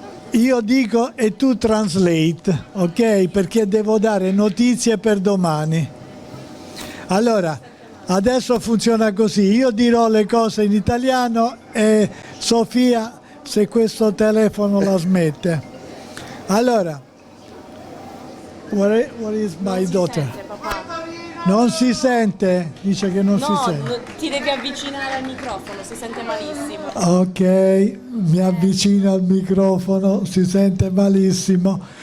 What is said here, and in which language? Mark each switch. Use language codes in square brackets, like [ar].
[it] Io dico e tu [en] translate, [it] ok? Perché devo dare notizie per domani. Allora, adesso funziona così, io dirò le cose in italiano e Sofia, se questo telefono la smette. Allora, [en] where is my daughter? [it] Non si sente? Dice che non si sente. No, ti devi avvicinare al microfono, si sente malissimo. Ok, mi avvicino al microfono, si sente malissimo.